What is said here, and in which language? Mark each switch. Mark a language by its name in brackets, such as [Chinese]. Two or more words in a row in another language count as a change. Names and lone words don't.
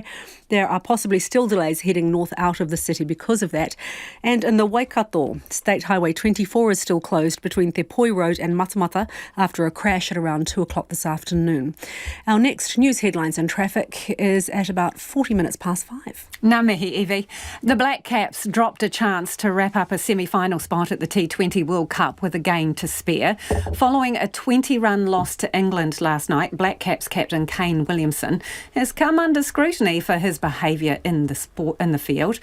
[English] There are possibly still delays heading north out of the city because of that. And in the Waikato, State Highway 24 is still closed between Te Poi Road and Matamata after a crash at around 2 o'clock this afternoon. Our next news headlines and traffic is at about 40 minutes past 5. [Māori] Ngā mihi, Evie. [English] The Black Caps dropped a chance to wrap up a semi-final spot at the T20 World Cup with a game to spare. Following a 20-run loss to England last night, Black Caps captain Kane Williamson has come under scrutiny for his behaviour in the field.